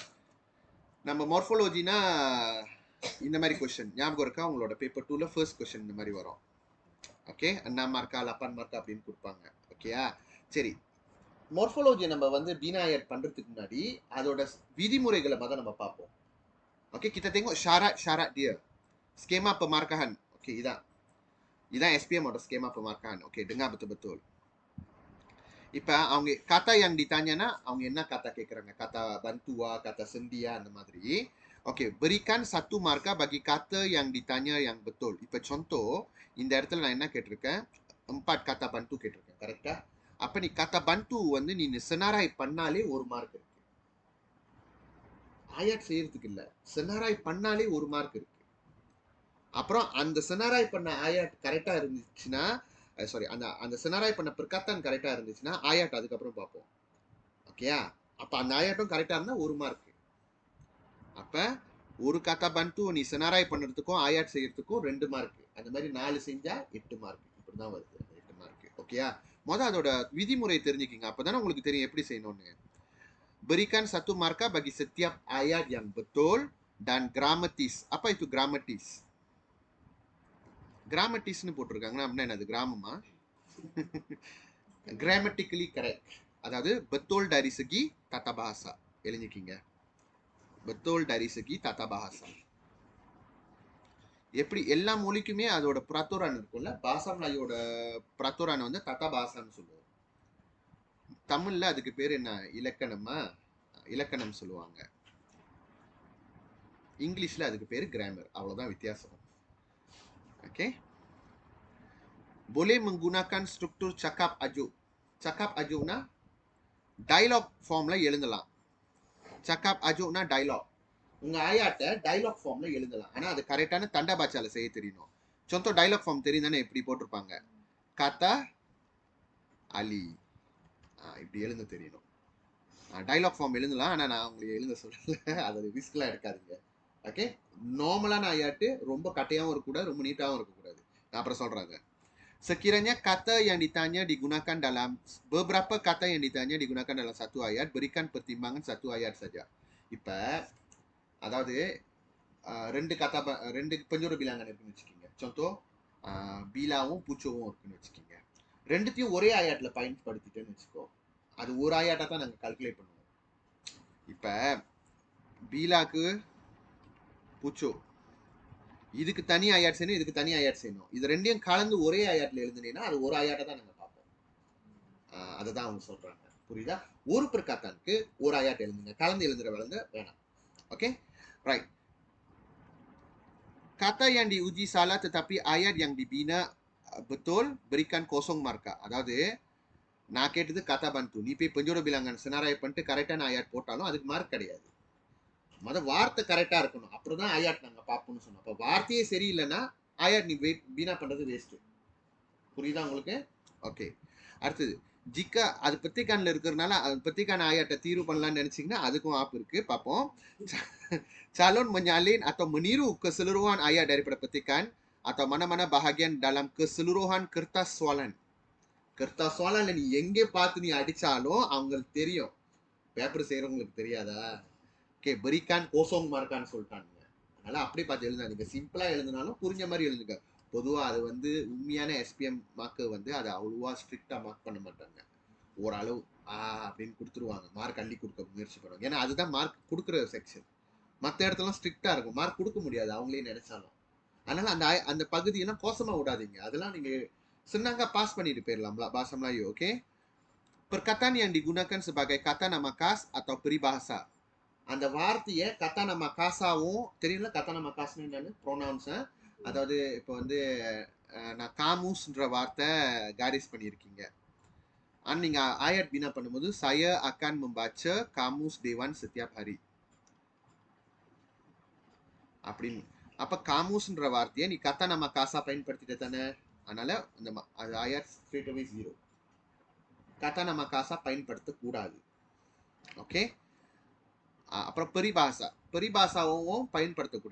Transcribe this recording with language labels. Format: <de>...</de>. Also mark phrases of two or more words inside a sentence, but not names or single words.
<ta>நம்ம மார்ஃபாலஜினா இந்த மாதிரி கொஸ்டின் ஞாபகம் இருக்கா? உங்களோட பேப்பர் 2ல</ta> <en>first question</en> <ta>இந்த மாதிரி வரும். ஓகே, 6 மார்க்கா 8 மார்க்கா அப்படின்னு கொடுப்பாங்க. ஓகேயா, சரி. மார்ஃபாலஜி நம்ம வந்து</ta> <ms>bina ayat</ms> <ta>பண்றதுக்கு முன்னாடி அதோட விதிமுறைகளை மொதல் நம்ம பார்ப்போம்.</ta> <ms>Okey, kita tengok syarat-syarat dia. Skema pemarkahan. Okey, idan SPM atau skema pemarkahan. Okey, dengar betul-betul.</ms> <ta>இப்ப அவங்க</ta> <ms>kata yang ditanya</ms> <ta>அவங்க என்ன kata கேக்குறாங்க?</ta> <ms>Kata bantua, kata sendia</ms> <ta>அந்த மாதிரி.</ta> <ms>Okey, berikan satu markah bagi kata yang ditanya yang betul.</ms> <ta>இப்ப contoh, இந்த இடத்துல நான் என்ன கேட்டிருக்கேன்? 4</ta> <ms>kata bantu</ms> <ta>கேட்டிருக்கேன். கரெக்ட்டா? அப்ப நீ</ta> <ms>kata bantu</ms> <ta>வந்து நீ senarai பண்ணாலே ஒரு மார்க் இருக்கு. ஆயாட் செய்யறதுக்கு இல்ல. செனாராய் பண்ணாலே ஒரு மார்க் இருக்கு. அப்புறம் அந்த செனாராய் பண்ண ஆயாட் கரெக்டா இருந்துச்சுன்னா, சாரி, அந்த அந்த செனாராய் பண்ண பிரகாத்தான் கரெக்டா இருந்துச்சுன்னா ஆயாட் அதுக்கப்புறம் பார்ப்போம். ஓகேயா? அப்ப அந்த ஆயாட்டும் கரெக்டா இருந்தா ஒரு மார்க். அப்ப ஒரு</ta> <ms>kata bantu</ms> <ta>நீ செனாராய் பண்றதுக்கும் ஆயாட் செய்யறதுக்கும் 2 மார்க். அந்த மாதிரி 4 செஞ்சா 8 மார்க். இப்படிதான் வருது 8 மார்க். ஓகேயா? அதோட விதிமுறை தெரிஞ்சுக்கிங்க. அப்பதானே உங்களுக்கு தெரியும் எப்படி செய்யணும்னு.</ta> <ms>Berikan satu markah bagi setiap ayat yang betul dan gramatis. Apa itu gramatis?</ms> <ta>கிராமட்டிஸ்னு போட்டிருக்காங்கன்னா அப்படின்னா என்னது? கிராமமா?</ta> <en>grammatically correct.</en> <ms>அதாவது betul dari segi tata bahasa. எழுதிக்கிங்க. betul dari segi tata bahasa.</ms> <ta>எப்படி எல்லா மொழிக்குமே அதோட பிரத்துரான் இருக்கும்ல. பாசா மொழியோட பிரத்துரான் வந்து</ta> <ms>tata bahasa</ms> <ta>சொல்லுவோம். தமிழ்ல அதுக்கு பேர் என்ன? இலக்கணமா? இலக்கணம் சொல்லுவாங்க. இங்கிலீஷ்ல அதுக்கு பேர் கிராமர். அவ்வளவுதான் வித்தியாசம். ஓகே,</ta> <ms>boleh menggunakan struktur cakap ajuk. Cakap ajukனா</ms> <en>dialogue form</en> <ta>எழுதலாம்.</ta> <ms>cakap ajuk</ms> <ta>டயலாக். உங்க ஆயாட்ட</ta> <en>dialogue form</en> <ta>எழுதலாம். ஆனா அது கரெக்டான</ta> <ms>tanda baca</ms> <ta>செய்ய தெரியணும். சொந்த</ta> <en>dialogue form</en> <ta>தெரியுதானே? எப்படி போட்டிருப்பாங்க?</ta> <ms>kata Ali.</ms> <ta>இப்படி எழுத தெரியணும்.</ta> <en>dialogue form</en> <ta>எழுதலாம். ஆனா நான் உங்களுக்கு எழுத சொல்லல. அது ரிஸ்க்லாம் எடுக்காதுங்க. ஓகே, நார்மலான ஆயாட்டு ரொம்ப கட்டையாவும் இருக்கக்கூடாது, ரொம்ப நீட்டாவும் இருக்கக்கூடாது. நான் அப்புறம் சொல்றாங்க.</ta> <ms>Sekiranya kata yang ditanya digunakan dalam beberapa kata yang ditanya digunakan dalam satu ayat, berikan pertimbangan satu ayat saja.</ms> <ta>இப்ப அதாவது ரெண்டு</ta> <ms>penjodoh bilangan</ms> <ta>இருக்குன்னு வச்சுக்கோங்க. சொந்தோ பீலாவும் பூச்சோவும் இருக்குன்னு வச்சுக்கோங்க. ரெண்டுத்தையும் ஒரே ஆயாட்டில் பயன்படுத்திட்டேன்னு வச்சுக்கோ. அது ஒரு ஆயாட்டா தான் நாங்கள் கால்குலேட் பண்ணுவோம். இப்ப பீலாக்கு பூச்சோ, இதுக்கு தனி ஆயாட் செய்யணும், இதுக்கு தனி ஆயாட் செய்யணும். இது ரெண்டையும் கலந்து ஒரே ஆயாட்டில் எழுதுனீங்கன்னா அது ஒரு ஆயாட்டை தான் நாங்கள் பார்ப்போம். அதை தான் அவங்க சொல்றாங்க. புரியுதா? ஒரு பிரகாத்தானுக்கு ஒரு ஆயாட் எழுதுங்க, கலந்து எழுதுற வேணாம்.</ta> <en>okay, right.</en> <ms>Kata yang diuji salah tetapi ayat yang dibina betul, berikan kosong markah.</ms> <ta>அதாவது நான் கேட்டது</ta> <ms>kata bantu,</ms> <ta>நீ போய்</ta> <ms>penjodoh bilangan senarai</ms> <ta>பண்ணிட்டு கரெக்டான ஆயாட் போட்டாலும் அதுக்கு மார்க் கிடையாது. வார்த்தை கரெக்டா இருக்கணும். அப்படிதான் ஆயாட் நாங்க பார்ப்போம்னு சொன்னோம். அப்ப வார்த்தையே சரியில்லைன்னா ஆயாட் நீ பீனா பண்றது வேஸ்ட். புரியுதா உங்களுக்கு? ஓகே, அடுத்தது ஜிக்கா அது பத்திகான்ல இருக்கிறதுனால அது பத்திகான ஆயாட்டை தீர்வு பண்ணலாம்னு நினைச்சீங்கன்னா அதுக்கும் ஆப் இருக்கு, பார்ப்போம்.</ta> <ms>Calon menyalin atau meniru keseluruhan ayat daripada petikan atau mana-mana bahagian dalam keseluruhan kertas soalan. Kertas soalan</ms> <ta>நீ எங்கே பார்த்து நீ அடிச்சாலும் அவங்களுக்கு தெரியும். பேப்பர் செய்யறவங்களுக்கு தெரியாதா? ஓகே,</ta> <ms>berikan kosong markah</ms> <ta>சொல்லிட்டாங்க. அதனால அப்படி பார்த்து எழுதாதீங்க. சிம்பிளா எழுதினாலும் புரிஞ்ச மாதிரி எழுதுங்க. பொதுவா அது வந்து உண்மையான எஸ்பிஎம் மார்க்கு வந்து அதை அவ்வளோவா ஸ்ட்ரிக்டா மார்க் பண்ண மாட்டாங்க. ஓரளவு அப்படின்னு கொடுத்துருவாங்க. மார்க் அள்ளி கொடுக்க முயற்சி பண்ணுவாங்க. ஏன்னா அதுதான் மார்க் கொடுக்குற செக்ஷன். மற்ற இடத்துல ஸ்ட்ரிக்டா இருக்கும், மார்க் கொடுக்க முடியாது அவங்களே நினைச்சாலும். அதனால அந்த அந்த பகுதியெல்லாம் கோசமா விடாதீங்க. அதெல்லாம் நீங்க சொன்னாங்க பாஸ் பண்ணிட்டு போயிடலாம்ல. பாசம்லாம் ஓகே.</ta> <ms>Perkataan yang digunakan sebagai kata nama khas atau peribahasa.</ms> <ta>அந்த வார்த்தையை</ta> <ms>kata nama khas</ms> <ta>தெரியல.</ta> <ms>kata nama khas</ms> <ta>என்னன்னு ப்ரோனவுன்ஸ். அதாவது இப்போ வந்து நான் காமூஸ்ன்ற வார்த்தை காரிஸ் பண்ணியிருக்கீங்க. ஆனால் நீங்கள் ஆயட் பீனா பண்ணும்போது</ta> <ms>saya akan membaca kamus dewan setiap hari அப்படின்னு.</ms> <ta>அப்ப காமூஸ்ன்ற வார்த்தையை நீ</ta> <ms>kata nama khas</ms> <ta>பயன்படுத்திட்டு தானே. அதனால அந்த அது ஆயட்</ta> <en>straight away</en> <ta>0.</ta> <ms>kata nama khas</ms> <ta>பயன்படுத்தக்கூடாது. ஓகே, அப்புறம் பெரிபாசாவும் பயன்படுத்தக்கூடாது.</ta>